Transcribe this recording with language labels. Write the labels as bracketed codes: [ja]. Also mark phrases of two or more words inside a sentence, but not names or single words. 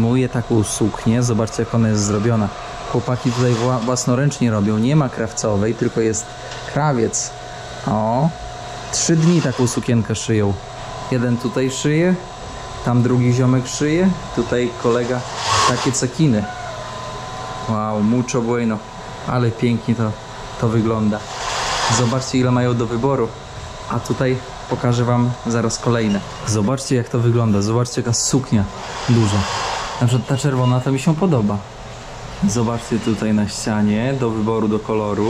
[pl] Zobaczcie, jak ona jest zrobiona. Chłopaki tutaj własnoręcznie robią. Nie ma krawcowej, tylko jest krawiec. O, 3 dni taką sukienkę szyją. Jeden tutaj szyje, tam drugi ziomek szyje, tutaj kolega takie cekiny. [es] Wow, mucho bueno. [pl] Ale pięknie to wygląda. Zobaczcie, ile mają do wyboru. A tutaj pokażę wam zaraz kolejne. Zobaczcie, jak to wygląda. Zobaczcie, jaka suknia duża. Na przykład ta czerwona to mi się podoba. Zobaczcie tutaj na ścianie, do wyboru, do koloru.